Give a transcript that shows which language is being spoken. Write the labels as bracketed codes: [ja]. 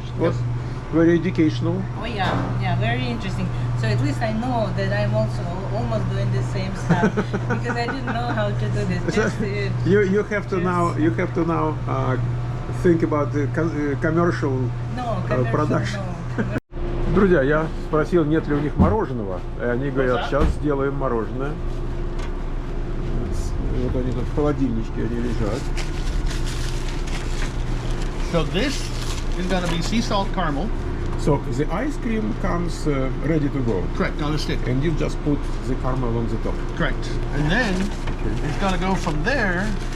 [en] It was very educational. Oh yeah, very interesting. So at least I know that I'm also almost doing the same stuff because I didn't know how to do this. Just, You have to now think about the commercial production. No. [ru] Друзья, я спросил, нет ли у них мороженого, и они говорят, сейчас сделаем мороженое. Вот они тут в холодильничке, они лежат. [en] So this is going to be sea salt caramel. So the ice cream comes ready to go, Correct, on a stick. and you just put the caramel on the top. Correct. And then it's going to go from there.